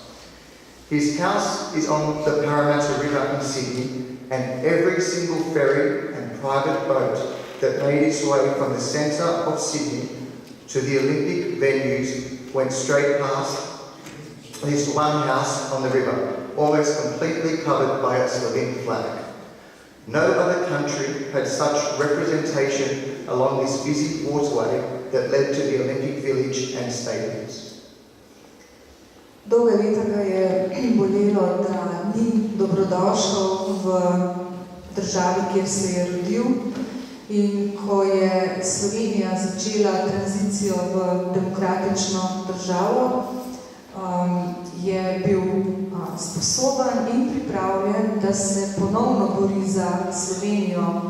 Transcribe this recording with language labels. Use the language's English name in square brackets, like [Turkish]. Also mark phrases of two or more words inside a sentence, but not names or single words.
[English] His house is on the Parramatta River in Sydney, and every single ferry and private boat that made its way from the centre of Sydney to the Olympic venues went straight past this one house on the river, almost completely covered by a Slovene flag. No other country had such representation along this busy waterway that led to the Olympic Village and stadiums. [Slovenian] Dolga leta ga je bolelo, da ni dobrodošel v državi, kjer se je rodil. In ko je Slovenija začela tranzicijo v demokratično državo, je bil sposoben in pripravljen, da se ponovno bori za Slovenijo.